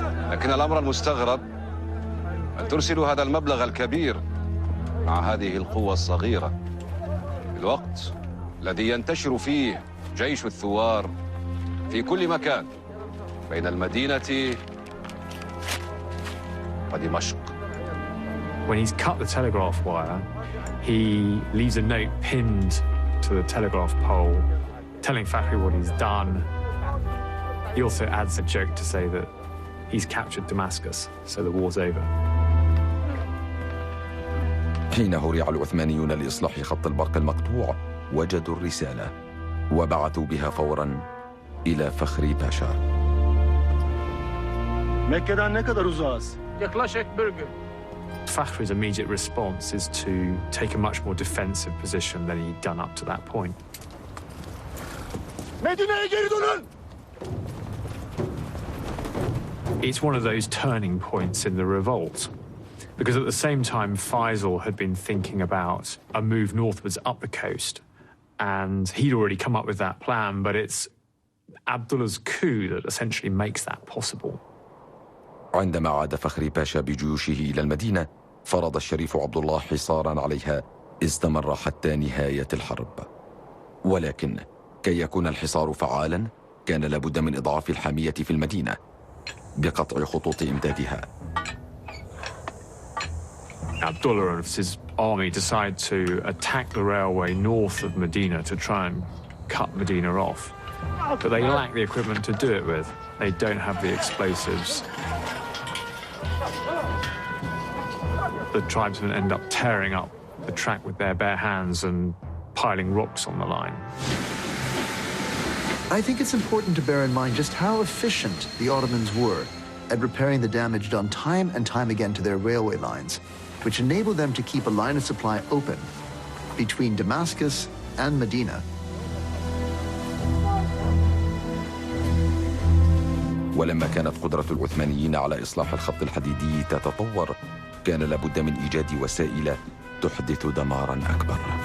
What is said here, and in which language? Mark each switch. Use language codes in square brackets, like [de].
[ar] لكن الأمر المستغرب أن ترسلوا هذا المبلغ الكبير مع هذه القوة الصغيرة في الوقت الذي ينتشر فيه جيش الثوار في كل مكان بين المدينة ودمشق. [en] When he's cut the telegraph wire, he leaves a note pinned to the telegraph pole telling Fakhri what he's done. He also adds a joke to say that he's captured Damascus, so the war's over. [ar] حين هرع العثمانيون لإصلاح خط البرق المقطوع وجدوا الرسالة وبعثوا بها فوراً إلى فخري باشا. [tr] Mekke'den ne kadar uzağız? Yaklaşık bir gün. [en] Fakhri's immediate response is to take a much more defensive position than he'd done up to that point. [tr] Medine'ye geri dönün! [en] It's one of those turning points in the revolt, because at the same time Faisal had been thinking about a move northwards up the coast, and he'd already come up with that plan, but it's Abdullah's coup that essentially makes that possible. [ar] عندما عاد فخري باشا بجيوشه إلى المدينة فرض الشريف عبد الله حصاراً عليها استمر حتى نهاية الحرب. ولكن كي يكون الحصار فعالاً كان لابد من إضعاف الحامية في المدينة بقطع خطوط إمدادها. [en] Abdullah and his army decide to attack the railway north of Medina to try and cut Medina off. But they lack the equipment to do it with. They don't have the explosives. The tribesmen end up tearing up the track with their bare hands and piling rocks on the line. I think it's important to bear in mind just how efficient the Ottomans were at repairing the damage done time and time again to their railway lines, which enabled them to keep a line of supply open between Damascus and Medina. [ar] ولما كانت قدرة العثمانيين على إصلاح الخط الحديدي تتطور كان لابد من إيجاد وسائل تحدث دماراً أكبر.